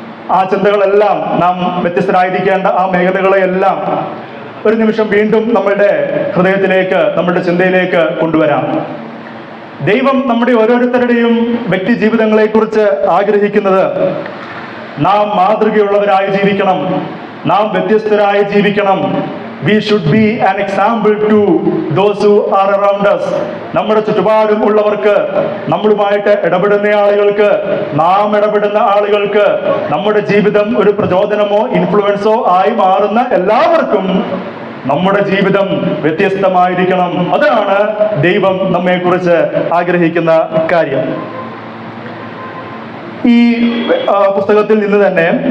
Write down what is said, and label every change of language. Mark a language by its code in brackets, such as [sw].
[ml] ആ ചിന്തകളെല്ലാം, നാം വ്യത്യസ്തരായിരിക്കേണ്ട ആ മേഖലകളെയെല്ലാം ഒരു നിമിഷം വീണ്ടും നമ്മളുടെ ഹൃദയത്തിലേക്ക്, നമ്മുടെ ചിന്തയിലേക്ക് കൊണ്ടുവരാം. ദൈവം നമ്മുടെ ഓരോരുത്തരുടെയും വ്യക്തി ജീവിതങ്ങളെക്കുറിച്ച് ആഗ്രഹിക്കുന്നത് നാം മാതൃകയുള്ളവരായി ജീവിക്കണം, നാം വ്യത്യസ്തരായി ജീവിക്കണം. [en] We should be an example to those who are around us. [ml] നമ്മുടെ ചുറ്റുപാടും ഉള്ളവർക്ക്, നമ്മളുമായിട്ട് ഇടപെടുന്ന ആളുകൾക്ക്, നാം ഇടപെടുന്ന ആളുകൾക്ക്, നമ്മുടെ ജീവിതം ഒരു പ്രചോദനമോ ഇൻഫ്ലുവൻസോ ആയി മാറുന്ന എല്ലാവർക്കും നമ്മുടെ ജീവിതം വ്യത്യസ്തമായിരിക്കണം. അതാണ് ദൈവം നമ്മെക്കുറിച്ച് ആഗ്രഹിക്കുന്ന കാര്യം. ഈ പുസ്തകത്തിൽ നിന്ന് തന്നെ